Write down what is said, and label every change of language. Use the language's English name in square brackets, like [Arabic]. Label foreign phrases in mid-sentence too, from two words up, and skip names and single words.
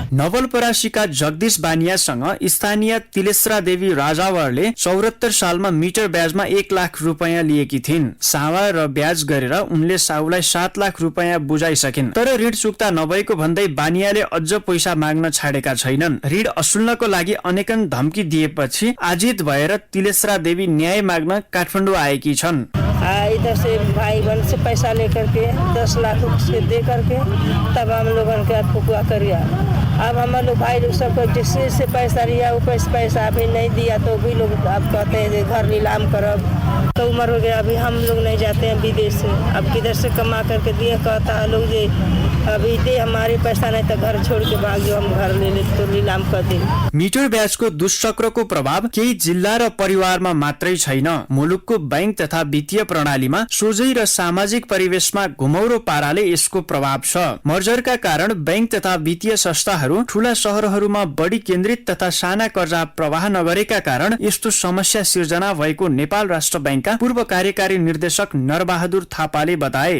[Nepali] नवलपरासीका जगदीश बानियासँग स्थानीय तिलेश्रा देवी राजावरले 74 सालमा मिटर ब्याजमा 1 लाख रुपैयाँ लिएकी थिइन्। सावा र ब्याज गरेर उनले साउलाई 7 लाख रुपैयाँ बुझाइसकिन्। तर ऋण चुक्ता नभएको भन्दै बानियाले अझ पैसा माग्न छाडेका छैनन्। ऋण असुल्नको लागि अनेकन धम्की दिएपछि आजित भएर तिलेश्रा देवी न्याय माग्न काठमाडौँ आएकी छन्। [Hindi] इधर से भाई बहन से पैसा लेकर के 10 लाख से दे करके तब हम लोगों के फुकुआ करिया। अब हम लोग भाई लोग सबको जिससे पैसा लिया वो पैसा अभी नहीं दिया तो भी लोग अब कहते हैं घर नीलाम करब। का उम्र हो गया, अभी हम लोग नहीं जाते हैं विदेश से, अब किधर से कमा करके दिए, कहता है लोग जे अभी दे हमारे पैसा नहीं तो घर छोड़ के भाग जाओ, हम घर ले तो नीलाम कर दे। [Nepali] मिटर ब्याजको दुष्चक्रको प्रभाव केही जिल्ला र परिवारमा मात्रै छैन। मुलुकको बैंक तथा वित्तीय प्रणालीमा सोझै र सामाजिक परिवेशमा घुमौरो पाराले यसको प्रभाव छ। मर्जरका कारण बैंक तथा वित्तीय संस्थाहरू ठूला शहरहरूमा बढी केन्द्रित तथा साना कर्जा प्रवाह नगरेका कारण यस्तो समस्या सिर्जना भएको नेपाल राष्ट्र बैंकका पूर्व कार्यकारी निर्देशक नरबहादुर थापाले बताए।